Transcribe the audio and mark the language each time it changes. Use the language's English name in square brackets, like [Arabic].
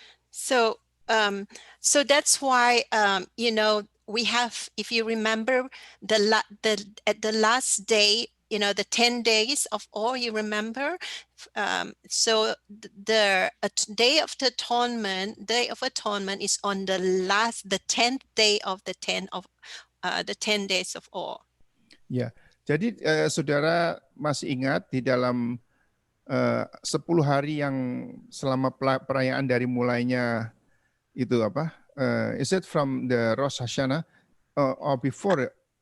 [English] So that's why we have, if you remember, at the last day, the 10 days of awe, you remember. So the Day of Atonement is on the 10th day of the 10 days of awe. [Indonesian] Ya, jadi saudara masih ingat di dalam 10 hari yang selama perayaan dari mulainya itu apa? [English] Is it from the Rosh Hashanah or before?